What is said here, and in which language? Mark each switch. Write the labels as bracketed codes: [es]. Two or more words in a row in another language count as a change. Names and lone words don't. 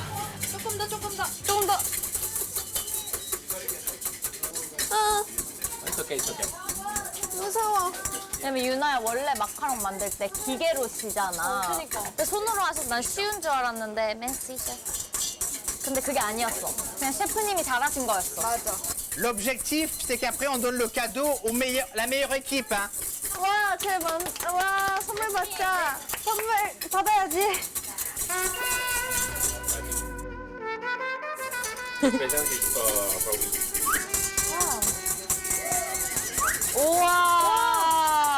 [ko] 조금 더. 조금 더. 무서워. 왜냐면 유나야 원래 마카롱 만들 때 기계로 지잖아. 그러니까. 근데 손으로 하셔서 난 쉬운 줄 알았는데 맨시 셰프. 근데 그게 아니었어. 그냥 셰프님이 잘하신 거였어. 맞아. [fr] L'objectif, c'est qu'après, on donne le cadeau au meilleur, la meilleure équipe. Hein. [ko] 와, 와, 선물 받자. 선물 받아야지. 우와.